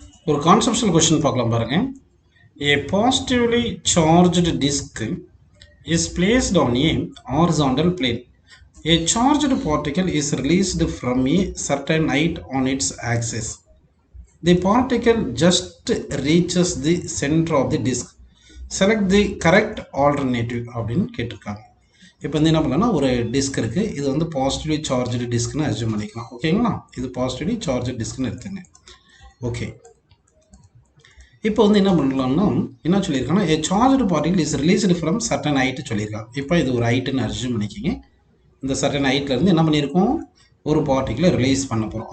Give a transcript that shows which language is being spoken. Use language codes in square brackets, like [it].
[ta] ஒரு conceptual question பார்க்கலாம் பாருங்க. [en] A positively charged disk is placed on a horizontal plane. A charged particle is released from a certain height on its axis. The particle just reaches the center of the disk. Select the correct alternative [ta] அப்படின்னு கேட்டிருக்காங்க. இப்போ வந்து என்ன பண்ணலாம், ஒரு disk இருக்குது, இது வந்து பாசிட்டிவ்லி சார்ஜ்டு டிஸ்க்னு அஸ்யூம் பண்ணிக்கலாம். ஓகேங்களா, இது பாசிட்டிவ்லி சார்ஜ்டு டிஸ்க்னு எடுத்துங்க. ஓகே, இப்போ வந்து என்ன பண்ணலாம்னா என்ன சொல்லியிருக்காங்கன்னா, [en] a charged particle is released from certain height [ta] சொல்லியிருக்காங்க. இப்போ இது ஒரு ஹைட்டுன்னு அஸ்யூம் பண்ணிக்கிங்க. இந்த சர்டன் ஹைட்லேருந்து என்ன பண்ணியிருக்கோம், ஒரு பார்ட்டிகளை ரிலீஸ் பண்ண போகிறோம்.